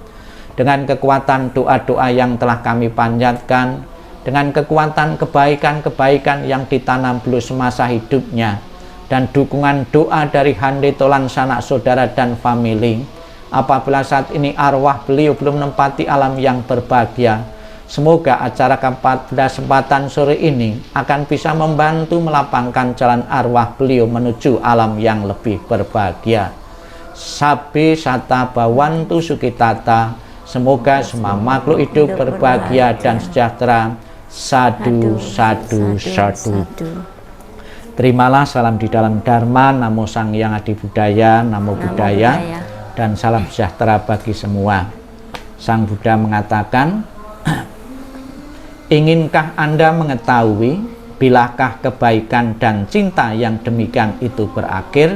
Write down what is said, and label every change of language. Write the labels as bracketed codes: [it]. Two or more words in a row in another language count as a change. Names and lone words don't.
[id] Dengan kekuatan doa-doa yang telah kami panjatkan, dengan kekuatan kebaikan-kebaikan yang ditanam beliau semasa hidupnya, dan dukungan doa dari handetolan sanak saudara dan famili, apabila saat ini arwah beliau belum menempati alam yang berbahagia, semoga acara ke-14 sempatan sore ini akan bisa membantu melapangkan jalan arwah beliau menuju alam yang lebih berbahagia. [pi] Sabbe sata bawantu sukitata, [id] semoga semua makhluk hidup berbahagia dan sejahtera. [pi] Sadu, sadu, sadu. [id] Terimalah salam di dalam Dharma, [pi] Namo Sang Hyang Adi Budaya, Namo Buddhaya, [id] dan salam sejahtera bagi semua. Sang Buddha mengatakan, inginkah Anda mengetahui bilakah kebaikan dan cinta yang demikian itu berakhir?